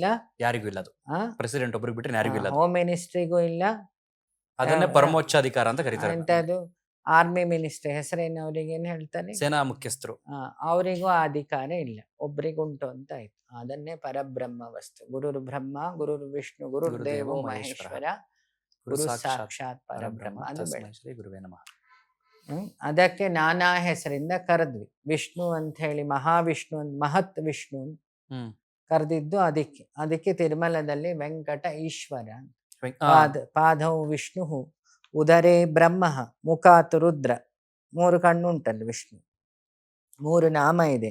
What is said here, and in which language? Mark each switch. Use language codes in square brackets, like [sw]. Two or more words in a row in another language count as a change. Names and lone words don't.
[kn] ಯಾರಿಗೂ ಇಲ್ಲ. ಅದು ಪ್ರೆಸಿಡೆಂಟ್ ಒಬ್ರು ಬಿಟ್ರೆ ಯಾರಿಗೂ ಇಲ್ಲ. ಹೋಮ್ ಮಿನಿಸ್ಟ್ರಿಗೂ ಇಲ್ಲ. ಅದನ್ನೇ ಪರಮೋಚ್ಚಾಧಿಕಾರ ಅಂತ ಕರೀತಾರೆ. ಎಂತದು ಆರ್ಮಿ ಮಿನಿಸ್ಟರ್ ಹೆಸರೇನು? ಅವ್ರಿಗೆ ಏನ್ ಹೇಳ್ತಾರೆ? ಸೇನಾ ಮುಖ್ಯಸ್ಥರು. ಅವರಿಗೂ ಅಧಿಕಾರ ಇಲ್ಲ, ಒಬ್ರಿಗುಂಟು ಅಂತ ಆಯ್ತು. ಅದನ್ನೇ ಪರಬ್ರಹ್ಮ ವಸ್ತು. [sa] ಗುರುರ್ ಬ್ರಹ್ಮ, ಗುರುರ್ ವಿಷ್ಣು, ಗುರುರ್ ದೇವೋ ಮಹೇಶ್ವರ, ಗುರು ಸಾಕ್ಷಾತ್ ಪರಬ್ರಹ್ಮ. [kn] ಅದು ಗುರುವೇ ನಮಃ. ಅದಕ್ಕೆ ನಾನಾ ಹೆಸರಿಂದ ಕರೆದ್ವಿ. ವಿಷ್ಣು ಅಂತ ಹೇಳಿ ಮಹಾವಿಷ್ಣು ಅಂತ, ಮಹತ್ ವಿಷ್ಣು ಕರೆದಿದ್ದು ಅದಕ್ಕೆ ತಿರುಮಲದಲ್ಲಿ ವೆಂಕಟ ಈಶ್ವರ. [sa] ಪಾದೌ ವಿಷ್ಣು, ಉದರೇ ಬ್ರಹ್ಮ, ಮುಖಾತ್ ರುದ್ರ, [kn] 3 ಕಣ್ಣು ಉಂಟಲ್ಲ ವಿಷ್ಣು, 3 ನಾಮ ಇದೆ.